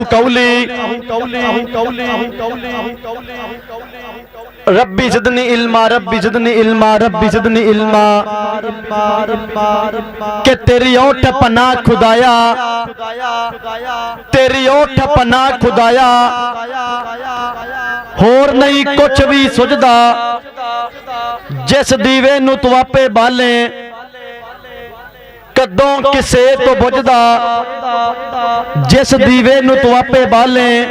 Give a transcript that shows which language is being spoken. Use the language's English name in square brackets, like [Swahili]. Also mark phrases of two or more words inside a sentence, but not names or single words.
[Arabic] رب زدني علما، رب زدني علما، رب زدني علما. [Punjabi] کہ تیری اوٹ پناہ خدایا، تیری اوٹ پناہ خدایا، ہور نہیں کچھ بھی سجھدا، جس دیوے نوں تُو آپے بالے، کدوں کسے توں بجھدا، جس دیوے نوں تُو آپے بالے,